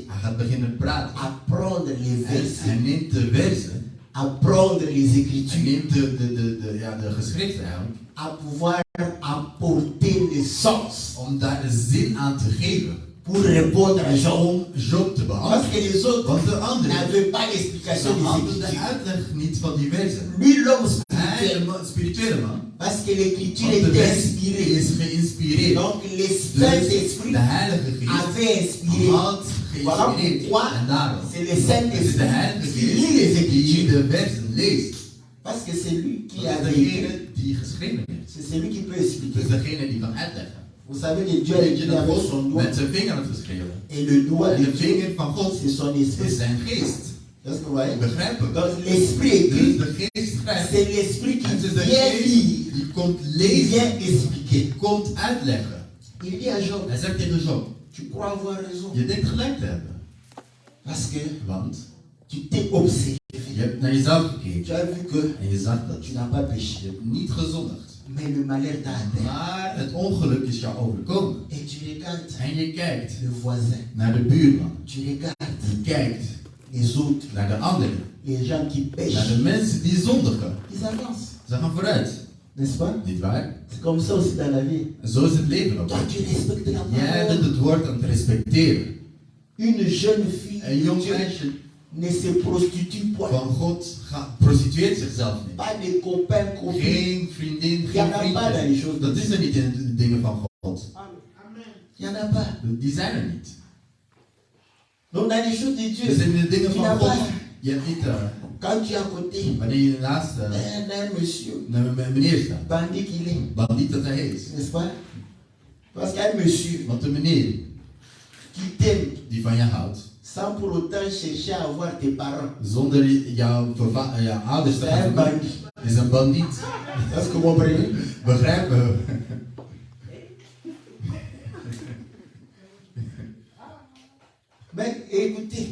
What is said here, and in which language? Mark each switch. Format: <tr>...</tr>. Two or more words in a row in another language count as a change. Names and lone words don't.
<nl>hij gaat beginnen praten.</nl> <fr>à prendre les</fr> <nl>Hij</nl> <fr>versets,</fr> <nl>neemt de versen.</nl> <fr>à prendre les</fr> <nl>Hij</nl> <fr>écritures,</fr> <nl>neemt de geschriften aan.</nl> <fr>à pouvoir apporter le sens</fr> <nl>Om daar de zin aan te geven.</nl> <fr>pour répondre à Jean.</fr> <nl>Om Job te</nl> <fr>Parce</fr> <nl>beantwoorden.</nl> <fr>que les autres</fr> <nl>Want de anderen</nl> <fr>n'avaient pas l'explication</fr> <nl>ze</nl> <fr>des</fr> <nl>hadden de</nl> <fr>écritures.</fr> <nl>uitleg niet van die versen.</nl> <fr>Lui, l'homme</fr> <nl>Hij,</nl> <fr>spirituel,</fr> <nl>de spirituele man,</nl> <fr>parce que l'écriture</fr> <nl>want de</nl> <fr>était</fr> <nl>wet</nl> <fr>inspirée.</fr> <nl>is geïnspireerd.</nl> <fr>Donc, le</fr> <nl>Dus</nl> <fr>Saint-Esprit</fr> <nl>de Heilige Geest</nl> <fr>avait inspiré.</fr> <nl>had</nl> <fr>Voilà</fr> <nl>geïnspireerd.</nl> <fr>pourquoi</fr> <nl>En daarom</nl> <fr>c'est le</fr> <nl>het is de</nl> <fr>Saint-Esprit</fr> <nl>Heilige</nl> <fr>qui lit les</fr> <nl>Geest die</nl> <fr>écritures.</fr> <nl>de versen leest.</nl> <fr>Parce que c'est lui qui</fr> <nl>Dat</nl> <fr>a</fr> <nl>is</nl> <fr>écrit.</fr> <nl>degene die geschreven heeft.</nl> <fr>C'est celui qui peut</fr> <nl>Het</nl> <fr>expliquer.</fr> <nl>is degene die kan uitleggen.</nl> <fr>Vous savez que Dieu a</fr> <nl>Weet je</nl> <fr>écrit</fr> <nl>dat</nl> <fr>avec</fr> <nl>God</nl> <fr>son doigt.</fr> <nl>met zijn vinger had geschreven.</nl> <fr>Et le doigt</fr> <nl>En</nl> <fr>de</fr> <nl>de</nl> <fr>Dieu,</fr> <nl>vinger van God</nl> <fr>c'est son</fr> <nl>is</nl> <fr>esprit.</fr> <nl>zijn geest.</nl> <fr>Est-ce que vous voyez?</fr> <nl>Begrijpen we?</nl> <fr>Donc, l'esprit</fr> <nl>Dus</nl> <fr>écrit,</fr> <nl>de geest schrijft.</nl> <fr>c'est l'esprit qui</fr> <nl>Het is de</nl> <fr>vient</fr> <nl>geest</nl> <fr>lire,</fr> <nl>die komt</nl> <fr>qui</fr> <nl>lezen,</nl> <fr>vient expliquer.</fr> <nl>die komt uitleggen.</nl> <fr>Il dit à Job,</fr> <nl>Hij zegt tegen Job,</nl> <fr>tu crois avoir raison.</fr> <nl>je denkt gelijk te hebben.</nl> <fr>Parce que</fr> <nl>Want</nl> <fr>tu t'es observé.</fr> <nl>je hebt naar jezelf</nl> <fr>Tu</fr> <nl>gekeken</nl> <fr>as vu que</fr> <nl>en je zag dat</nl> <fr>tu</fr> <nl>je</nl> <fr>n'as pas péché.</fr> <nl>hebt niet gezondigd.</nl> <fr>Mais le malheur t'a atteint.</fr> <nl>Maar het ongeluk is jou overkomen.</nl> <fr>Et tu regardes</fr> <nl>En je kijkt</nl> <fr>le voisin.</fr> <nl>naar de buurman.</nl> <fr>Tu regardes</fr> <nl>Je kijkt</nl> <fr>les autres.</fr> <nl>naar de anderen.</nl> <fr>Les gens qui</fr> <nl>Naar</nl> <fr>pêchent.</fr> <nl>de mensen die zondigen.</nl> <fr>Ils avancent.</fr> <nl>Ze gaan vooruit.</nl> <fr>N'est-ce pas?</fr> <nl>Niet waar?</nl> <fr>C'est comme ça aussi dans la vie.</fr> <nl>En zo is het leven ook.</nl> <fr>Toi, tu respectes la</fr> <nl>Jij bent</nl> <fr>parole.</fr> <nl>het woord aan het respecteren.</nl> <fr>Une jeune fille</fr> <nl>Een jong</nl> <fr>Dieu</fr> <nl>meisje</nl> <fr>ne se prostitue point.</fr> <nl>van God prostitueert zichzelf niet.</nl> <fr>Pas de copains, copines.</fr> <nl>Geen vriendin,</nl> <fr>Rien n'y en</fr> <nl>geen</nl> <fr>a pas dans les choses</fr> <nl>vriendjes.</nl> <fr>de</fr> <nl>Dat is er niet in de dingen van God.</nl> <fr>Il n'y en a pas.</fr> <nl>Die zijn er niet.</nl> <fr>Donc dans les choses de Dieu,</fr> <nl>Dus in de dingen</nl> <fr>tu</fr> <nl>van</nl> <fr>n'as</fr> <nl>God,</nl> <fr>pas.</fr> <nl>je hebt niet,</nl> <fr>Quand tu es à côté</fr> <nl>wanneer je naast</nl> <fr>d'un monsieur,</fr> <nl>een meneer staat,</nl> <fr>bandit qu'il est,</fr> <nl>bandiet dat hij is.</nl> <fr>n'est-ce pas? Parce qu'il y a un monsieur</fr> <nl>Want de meneer</nl> <fr>qui t'aime</fr> <nl>die van je houdt,</nl> <fr>sans pour autant chercher à avoir tes parents.</fr> <nl>zonder jouw ouders te</nl> <fr>C'est un</fr> <nl>gaan</nl> <fr>bandit.</fr> <nl>zoeken, is een bandiet.</nl> <fr>Est-ce que vous comprenez?</fr> <nl>Begrijpen we?</nl> <fr>Mais écoutez,</fr>